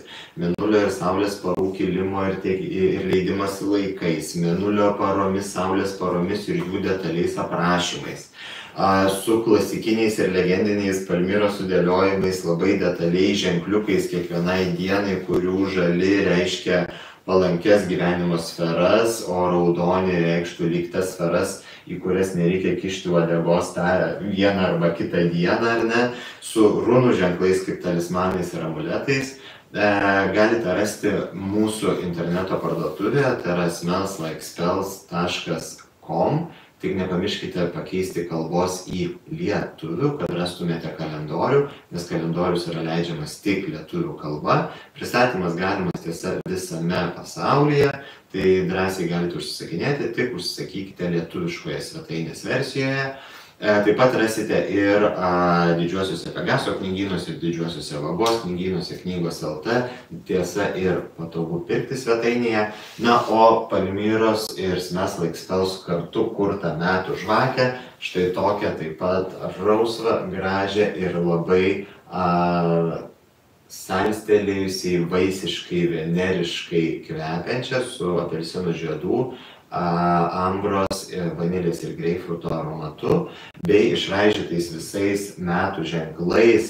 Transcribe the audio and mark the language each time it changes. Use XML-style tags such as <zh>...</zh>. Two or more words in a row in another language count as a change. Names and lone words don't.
<lt>mėnulio ir saulės parų kilimo ir leidimas laikais, mėnulio paromis, saulės paromis ir jų detaliais aprašymais, su klasikiniais ir legendiniais Palmiros sudėliojimais, labai detaliai ženkliukais kiekvienai dienai, kurių žali reiškia palankės gyvenimo sferas, o raudoni reikštų lyg tas sferas, į kurias nereikia kišti uodegos tą vieną arba kitą dieną, ar ne, su runų ženklais kaip talismanais ir amuletais. Galite rasti mūsų interneto parduotuvėje, tai yra smells-like-spells.com. Tik nepamirškite pakeisti kalbos į lietuvių, kad rastumėte kalendorių, nes kalendorius yra leidžiamas tik lietuvių kalba. Pristatymas galimas tiesa visame pasaulyje, tai drąsiai galite užsisakinėti, tik užsisakykite lietuviškoje svetainės versijoje. Taip pat rasite ir didžiuosiuose Pegaso knygynuose ir didžiuosiuose Vagos knygynuose Knygos LT, tiesa ir patogu pirkti svetainėje. Na, o Palmiros ir smells-like-spells kartu kurtą metų žvakę, štai tokią taip pat rausvą, gražią ir labai salstelėjusiai, vaisiškai, veneriškai kvepiančią su apelsinų žiedų, ambros, vanilės ir greipfruto aromatu, bei išraižytais visais metų ženklais.</lt>